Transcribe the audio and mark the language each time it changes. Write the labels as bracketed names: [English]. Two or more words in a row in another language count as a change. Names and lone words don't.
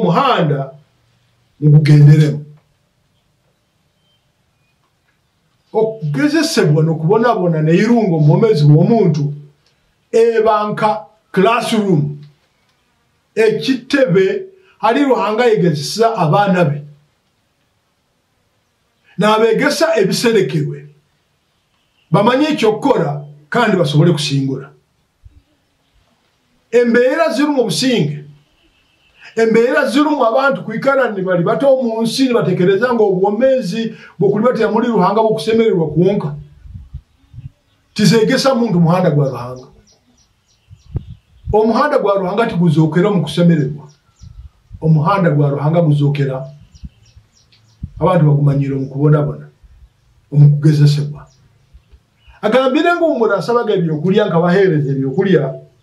[Nyankole] omuhanda ngugenderemu okugezesebwa n'okubonabona n'irungo mu bwomezi bw'omuntu ebanka classroom ekitebe ali Ruhanga yegezesa abaana be n'abegesa ebiserekerwe bamanye ekyokkola kandi basobole kusingula embeera ziri mu businge embeera ziri mu abantu kwikala ne bali bato mu nsi ne batekereza nga obwomezi bw'okuli batya muri Ruhanga bw'okusemererwa kwonka tizegesa muntu muhanda gwa Ruhanga omuhanda gwa Ruhanga tiguzookera mu kusemererwa omuhanda gwa Ruhanga guzookera abantu bagumanyire mu kubonabona mu kugezesebwa agambire ng'omuntu asabaga ebyokulya nga baheereza ebyokulya